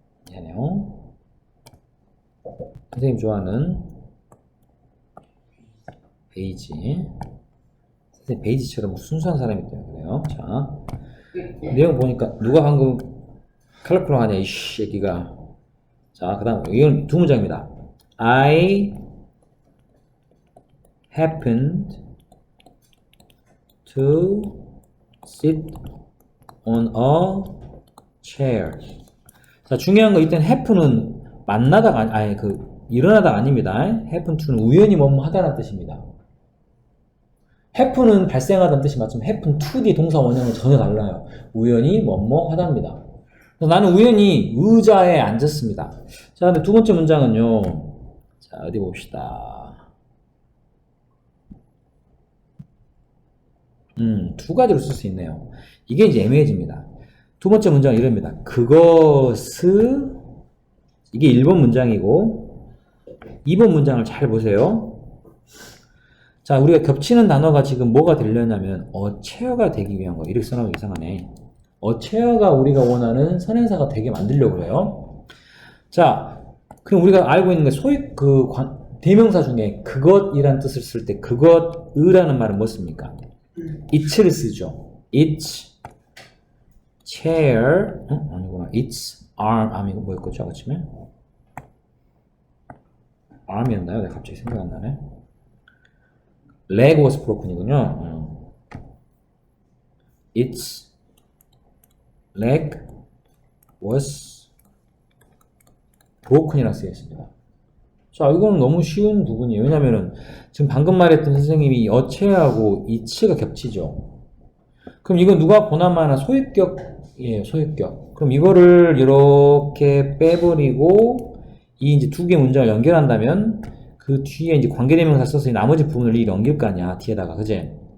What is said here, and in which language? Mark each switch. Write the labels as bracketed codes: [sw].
[ko] 미안해요. 선생님 좋아하는 베이지. 선생님 베이지처럼 순수한 사람이기 때문에 그래요. 자, 내용 보니까 누가 방금 컬러풀 하냐, 이 새끼가. 자, 그 다음, 이건 두 문장입니다. [en] I happened to sit on a chair. [ko] 자, 중요한 거 이땐 happen은 만나다가 아니 일어나다가 아닙니다. happen to는 우연히 뭐뭐 하다라는 뜻입니다. happen은 발생하다는 뜻이 맞지만 happen to 뒤 동사 원형은 전혀 달라요. 우연히 뭐뭐 하다입니다. 나는 우연히 의자에 앉았습니다. 자, 근데 두 번째 문장은요. 자, 어디 봅시다. 두 가지로 쓸 수 있네요. 이게 이제 애매해집니다. 두 번째 문장은 이럽니다. 그것은, 이게 1번 문장이고, 2번 문장을 잘 보세요. 자, 우리가 겹치는 단어가 지금 뭐가 되려냐면, 어체어가 되기 위한 거. 이렇게 써놓으면 이상하네. 어체어가 우리가 원하는 선행사가 되게 만들려고 그래요. 자, 그럼 우리가 알고 있는 게 대명사 중에 그것이란 뜻을 쓸 때, 그것이라는 말은 뭐 씁니까? it를 쓰죠. [en] it's chair, [ko] 아니구나. [en] it's arm, [ko] 이거 뭐였겠죠? 아침에? arm이었나요? 내가 갑자기 생각 안 나네. [en] leg was broken이군요. it's leg was broken이라고 [ko] 쓰여 있습니다. 자, 이거는 너무 쉬운 부분이에요. 왜냐면은 지금 방금 말했던 선생님이 어체하고 it가 겹치죠. 그럼 이건 누가 보나마나 소유격이에요. 소유격. 그럼 이거를 이렇게 빼버리고 이 이제 두 개 문장을 연결한다면 그 뒤에 이제 관계대명사 써서 이 나머지 부분을 이 넘길 거 아니야. 뒤에다가. 그지?